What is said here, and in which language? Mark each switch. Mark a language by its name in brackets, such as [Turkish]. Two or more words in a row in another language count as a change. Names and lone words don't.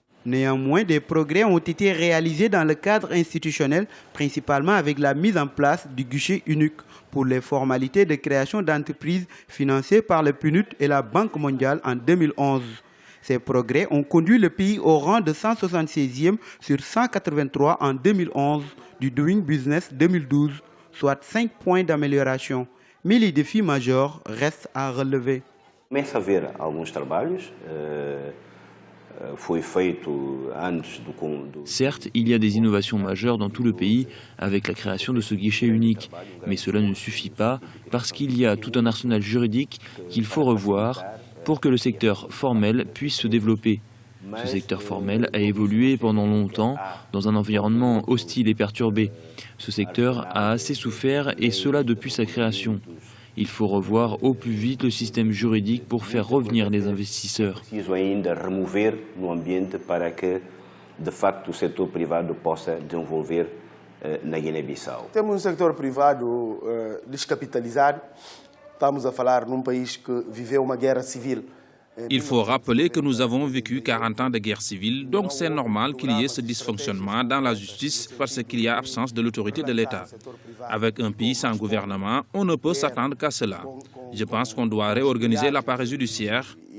[French] Néanmoins, des progrès ont été réalisés dans le cadre institutionnel, principalement avec la mise en place du guichet unique pour les formalités de création d'entreprises financées par le PNUD et la Banque mondiale en 2011. Ces progrès ont conduit le pays au rang de 176e sur 183 en 2011 du Doing Business 2012, soit 5 points d'amélioration. Mais les défis majeurs restent à relever. [Portuguese] Começa a haver alguns trabalhos. [French] Certes, il y a des innovations majeures dans tout le pays avec la création de ce guichet unique, mais cela ne suffit pas parce qu'il y a tout un arsenal juridique qu'il faut revoir pour que le secteur formel puisse se développer. Ce secteur formel a évolué pendant longtemps dans un environnement hostile et perturbé. Ce secteur a assez souffert et cela depuis sa création. Il faut revoir au plus vite le système juridique pour faire revenir les investisseurs. [Portuguese] Preciso ainda remover no ambiente para que, de facto, o setor privado possa desenvolver na Guiné-Bissau. Temos setor privado descapitalizado. Estamos a falar num país que viveu uma guerra civil. [French] Il faut rappeler que nous avons vécu 40 ans de guerre civile, donc c'est normal qu'il y ait ce dysfonctionnement dans la justice parce qu'il y a absence de l'autorité de l'État. Avec un pays sans gouvernement, on ne peut s'attendre qu'à cela. Je pense qu'on doit réorganiser l'appareil judiciaire.